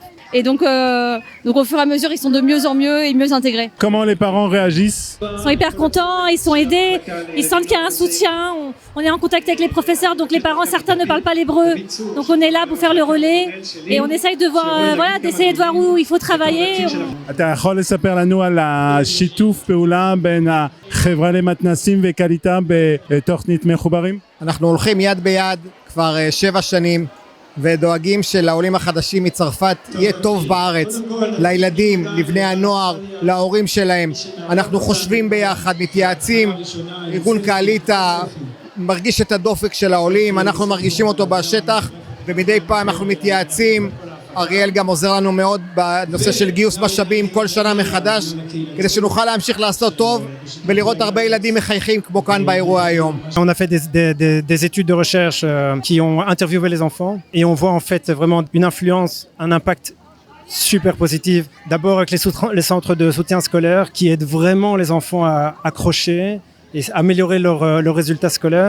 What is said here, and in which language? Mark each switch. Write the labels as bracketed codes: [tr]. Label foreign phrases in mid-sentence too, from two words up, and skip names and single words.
[fr] Et donc au fur et à mesure, ils sont de mieux en mieux et mieux intégrés. Comment les parents réagissent? Ils sont hyper contents, ils sont aidés, ils sentent qu'il y a un soutien, on est en contact avec les professeurs, donc les parents, certains ne parlent pas l'hébreu, donc on est là pour faire le relais et on essaye de voir, d'essayer de voir où il faut travailler. [he] אתה יכול לספר לנו על השיתוף פעולה בין החברה למתנ"סים וקליטה בתוכנית מחוברים? אנחנו הולכים יד ביד כבר 7 שנים ודואגים שלעולים החדשים מצרפת יהיה טוב בארץ, לילדים, לבני הנוער, להורים שלהם. אנחנו חושבים ביחד, מתייעצים, ארגון קעליטה מרגיש את הדופק של העולים, אנחנו מרגישים אותו בשטח ומדי פעם אנחנו מתייעצים. אריאל גם עוזר לנו מאוד בנושא של גיוס משאבים כל שנה מחדש כדי שנוכל להמשיך לעשות טוב ולראות הרבה ילדים מחייכים כמו כאן באירוע היום. [fr] On a fait des études de recherche qui ont interviewé les enfants et on voit en fait vraiment une influence, un impact super positif. D'abord avec les centres de soutien scolaire qui aident vraiment les enfants à accrocher et améliorer leurs résultats scolaires.